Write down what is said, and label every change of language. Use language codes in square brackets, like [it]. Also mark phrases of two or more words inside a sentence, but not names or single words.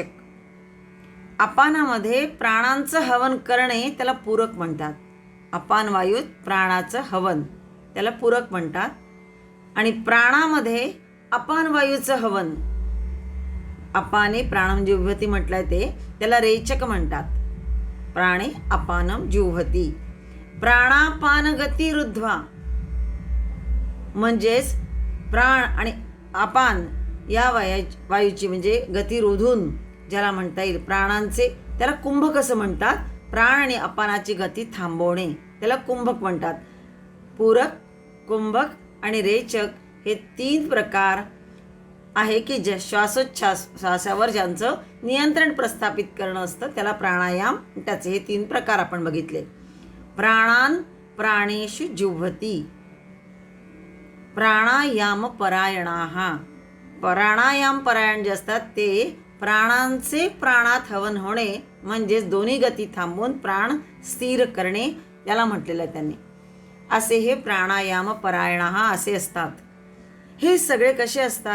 [mr] अपानामध्ये प्राणांचं हवन करणे त्याला पूरक म्हणतात. अपान वायूत प्राणाचं हवन त्याला पूरक म्हणतात. आणि प्राणामध्ये अपान वायूचं हवन, [sa] अपाने प्राणम जिह्वती [mr] म्हटलंय ते, त्याला रेचक म्हणतात. [sa] प्राणे अपानम जिह्वती. प्राणापान गती रुद्ध्वा [mr] म्हणजेच प्राण आणि अपान या वायूची म्हणजे गती रोधून ज्याला म्हणता येईल प्राणांचे, त्याला कुंभक असं म्हणतात. प्राण आणि अपानाची गती थांबवणे त्याला कुंभक म्हणतात. पूरक, कुंभक आणि रेचक हे 3 प्रकार आहे की श्वासोच्छ्वासावर ज्यांचं नियंत्रण प्रस्थापित करणं असतं त्याला प्राणायाम, त्याचे हे 3 प्रकार आपण बघितले. [sa] प्राणान प्राणेषु जुह्वति. प्राणायाम परायणाः. [mr] प्राणायाम परायण जे असतात ते प्राणांचे प्राणात हवन होणे म्हणजेच दोन्ही गती थांबवून प्राण स्थिर करणे याला म्हटलेलं आहे त्यांनी. असे हे [sa] प्राणायाम परायणाः [mr] असे असतात. हे सगळे कसे असतात?